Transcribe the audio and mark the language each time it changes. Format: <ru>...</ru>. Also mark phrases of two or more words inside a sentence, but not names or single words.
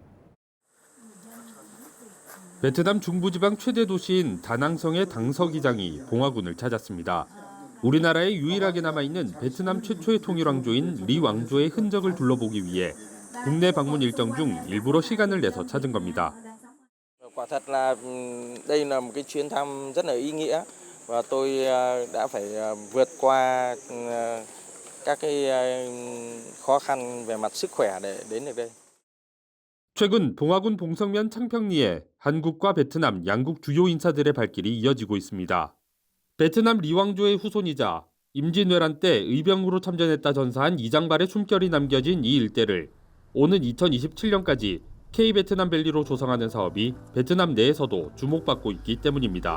<ko>베트남 중부지방 최대 도시인 다낭성의 당서기장이 봉화군을 찾았습니다. 우리나라에 유일하게 남아있는 베트남 최초의 통일왕조인 리왕조의 흔적을 둘러보기 위해 국내 방문 일정 중 일부러 시간을 내서 찾은 겁니다.</ko> <vi>Quả thật là đây là một cái chuyến thăm rất là ý nghĩa và tôi đã phải vượt qua các cái khó khăn về mặt sức khỏe để đến được đây.</vi> <ko>최근 봉화군 봉성면 창평리에 한국과 베트남 양국 주요 인사들의 발길이 이어지고 있습니다. 베트남 리왕조의 후손이자 임진왜란 때 의병으로 참전했다 전사한 이장발의 숨결이 남겨진 이 일대를 오는 2027년까지 K-베트남밸리로 조성하는 사업이 베트남 내에서도 주목받고 있기 때문입니다.</ko>